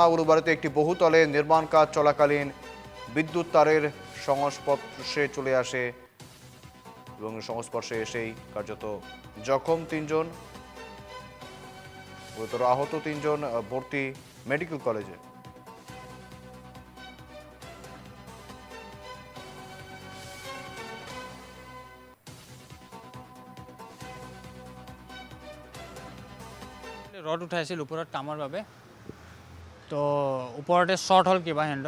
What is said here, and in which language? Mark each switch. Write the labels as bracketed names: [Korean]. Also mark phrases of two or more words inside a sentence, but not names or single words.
[Bangla] উলুবাড়িতে একটি বহুতলে নির্মাণ কাজ চলাকালীন বিদ্যুৎ তারের সংস্পর্শে চলে আসে এবং সংস্পর্শে এসেই কার্যত জখম 3 জন, গুরুতর আহত 3 জন ভর্তি মেডিকেল কলেজে। [Assamese] ৰড উঠাইছিল ওপৰত কামৰ বাবে, তো ওপৰতে শ্বৰ্ট হ'ল কিবা সিহঁতৰ।